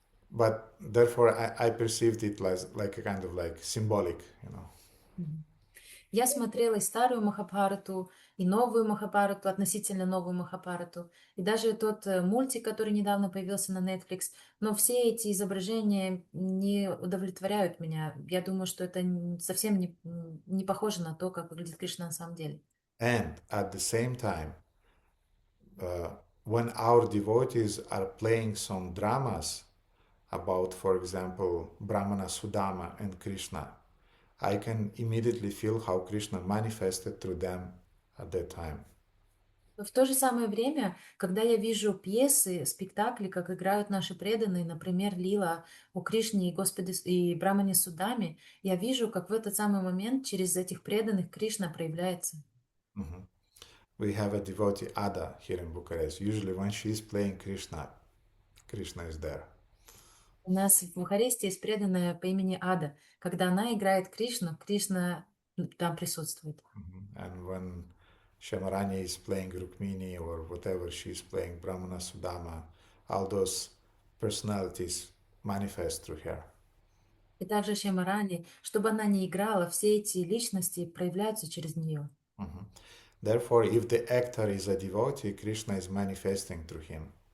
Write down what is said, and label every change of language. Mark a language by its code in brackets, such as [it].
[en] But therefore I perceived it like a kind of like symbolic, you know. [ru] Я смотрела и старую Махабхарату, и новую Махабхарату, относительно новую Махабхарату, и даже тот мультик, который недавно появился на Netflix. Но все эти изображения не удовлетворяют меня. Я думаю, что это совсем не похоже на то, как выглядит Кришна на самом деле. [en] And at the same time, when our devotees are playing some dramas about, for example, Brahmana Sudama and Krishna, I can immediately feel how Krishna manifested through them at that time. [ru] Но в то же самое время, когда я вижу пьесы, спектакли, как играют наши преданные, например, Лила о Кришне и Господе и Брамане Судаме, я вижу, как в этот самый момент через этих преданных Кришна проявляется. [en] We have a devotee Ada here in Bucharest. Usually when she is playing Krishna, Krishna is there. [ru] У нас в Бухаресте есть преданная по имени Ада. Когда она играет Кришну, Кришна там присутствует. [en] And when Shamarani is playing Rukmini or whatever she's playing, Brahmana Sudama, all those personalities manifest through her. [ru] И также Шьямарани, чтобы она не играла, все эти личности проявляются через нее. [en] Therefore, if the actor is a devotee, Krishna is manifesting through him.